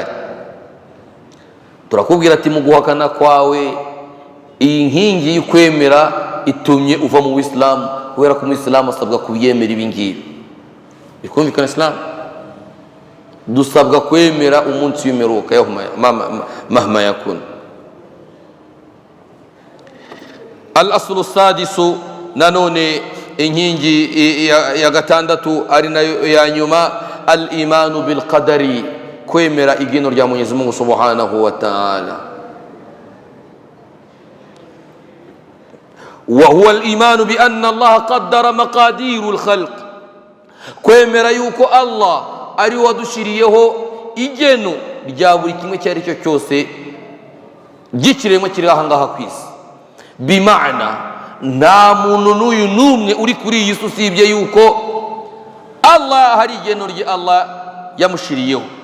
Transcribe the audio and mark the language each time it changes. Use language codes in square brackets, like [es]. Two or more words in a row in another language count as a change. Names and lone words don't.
[rw] Turakubwira ati mu guhakana kwawe iyi nkingi y'ukwemera itumye uva mu Isilamu, kubera ko umuyisilamu asabwa kubyemera ibi ngibi. Bikumvikana Isilamu? Dusabwa kwemera umunsi w'imperuka [ar] مهما يكن. الأصل السادس, [rw] nanone inkingi ya gatandatu ari nayo ya nyuma, [ar] الإيمان بالقدر, [rw] kwemera igeno rya Mwenyezi Mungu [ar] سبحانه وتعالى. وهو الإيمان بأن الله قدر مقادير الخلق, [rw] kwemera yuko Allah ari wadushiriyeho igeno rya buri kimwe cyari cyo cyose gikiremwe kiri aha ngaha ku isi. Bimana nta muntu n'uyu n'umwe uri kuri iyi si usibye yuko Allah hari igeno rye Allah yamushiriyeho.